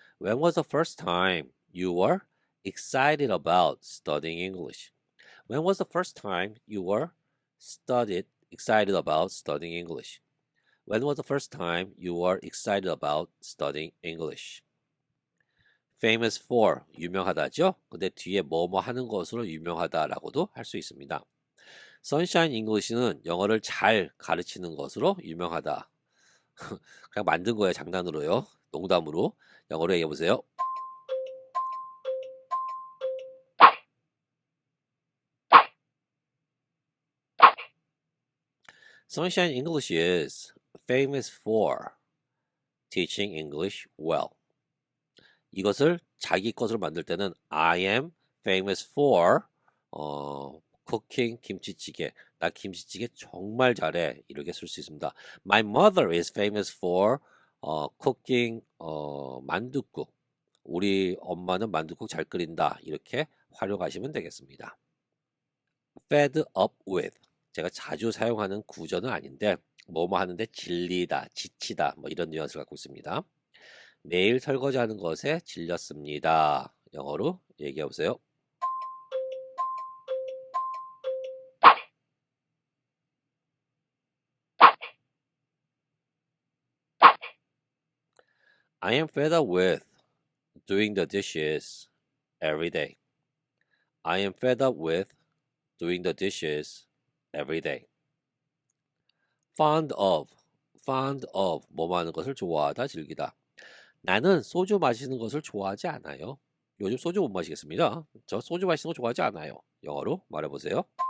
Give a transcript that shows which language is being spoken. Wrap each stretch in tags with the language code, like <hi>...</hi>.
<en>When was the first time you were excited about studying English? When was the first time you were excited about studying English? When was the first time you were excited about studying English? Famous for</en> <ko>유명하다죠? 근데 뒤에 뭐뭐 하는 것으로 유명하다라고도 할 수 있습니다. Sunshine English는 영어를 잘 가르치는 것으로 유명하다. 그냥 만든 거예요, 장난으로요. 농담으로. 영어로 얘기해 보세요.</ko> <en>Sunshine English is famous for teaching English well.</en> <ko>이것을 자기 것으로 만들 때는</ko> <en>I am famous for cooking</en> <ko>김치찌개. 나 김치찌개 정말 잘해. 이렇게 쓸 수 있습니다.</ko> <en>My mother is famous for cooking 만둣국.</en> <ko>우리 엄마는 만둣국 잘 끓인다. 이렇게 활용하시면 되겠습니다.</ko> <en>fed up with.</en> <ko>제가 자주 사용하는 구조는 아닌데 뭐뭐 하는데 질리다, 지치다 뭐 이런 뉘앙스를 갖고 있습니다. 매일 설거지하는 것에 질렸습니다. 영어로 얘기해 보세요.</ko> <en>I am fed up with doing the dishes every day. I am fed up with doing the dishes every day. fond of</en> <ko>뭐뭐 하는 것을 좋아하다, 즐기다. 나는 소주 마시는 것을 좋아하지 않아요. 요즘 소주 못 마시겠습니다. 저 소주 마시는 거 좋아하지 않아요. 영어로 말해보세요.</ko>